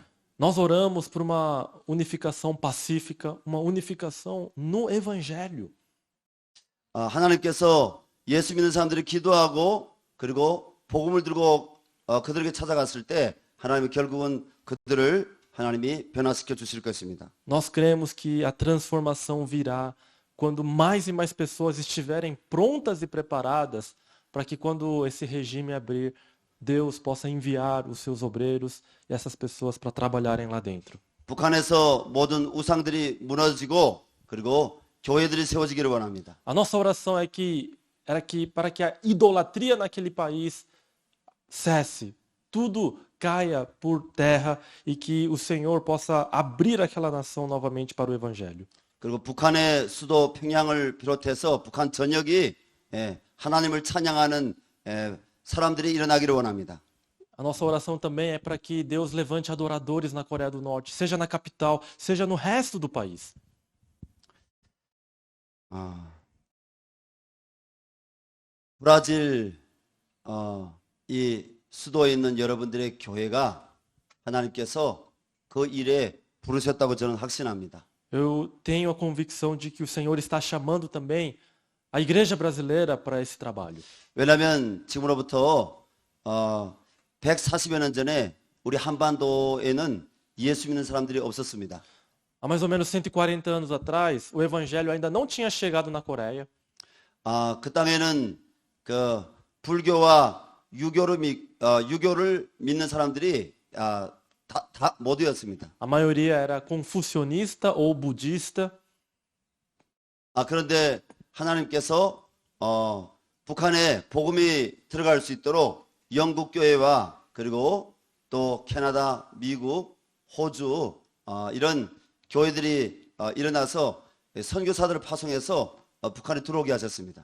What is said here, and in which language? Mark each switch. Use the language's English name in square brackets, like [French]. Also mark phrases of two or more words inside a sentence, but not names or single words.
[Portuguese] Nós oramos por uma unificação pacífica, uma unificação no Evangelho. [Korean] 하나님께서 예수 믿는 사람들이 기도하고 그리고 복음을 들고 그들에게 찾아갔을 때 하나님이 결국은 그들을 하나님이 변화시켜 주실 것입니다. [Portuguese] Nós cremos que a transformação virá quando mais e mais pessoas estiverem prontas e preparadas para que quando esse regime abrir, Deus possa enviar os seus obreiros e essas pessoas para trabalharem lá dentro. [Korean] 북한에서 모든 우상들이 무너지고 그리고 교회들이 세워지기를 원합니다. [Portuguese] A nossa oração para que a idolatria naquele país cesse, tudo caia por terra e que o Senhor possa abrir aquela nação novamente para o evangelho. [Korean] 그리고 북한의 수도 평양을 비롯해서 북한 전역이 하나님을 찬양하는 사람들이 일어나기를 원합니다. [Portuguese] A nossa oração também é para que Deus levante adoradores na Coreia do Norte, seja na capital, seja no resto do país. [Korean] 브라질 이 수도에 있는 여러분들의 교회가 하나님께서 그 일에 부르셨다고 저는 확신합니다. [Portuguese] Eu tenho a convicção de que o Senhor está chamando também a igreja brasileira para esse trabalho. [Korean] 왜냐하면 지금으로부터 140여 년 전에 우리 한반도에는 예수 믿는 사람들이 없었습니다. [Portuguese] Há mais ou menos 140 anos atrás, o evangelho ainda não tinha chegado na Coreia. [Korean] 그 땅에는 그 불교와 유교를 믿는 사람들이 다 모두였습니다. [Portuguese] A maioria era confucionista ou budista. [Korean] 그런데 하나님께서 북한에 복음이 들어갈 수 있도록 영국 교회와 그리고 또 캐나다, 미국, 호주 이런 교회들이 일어나서 선교사들을 파송해서 북한에 들어오게 하셨습니다.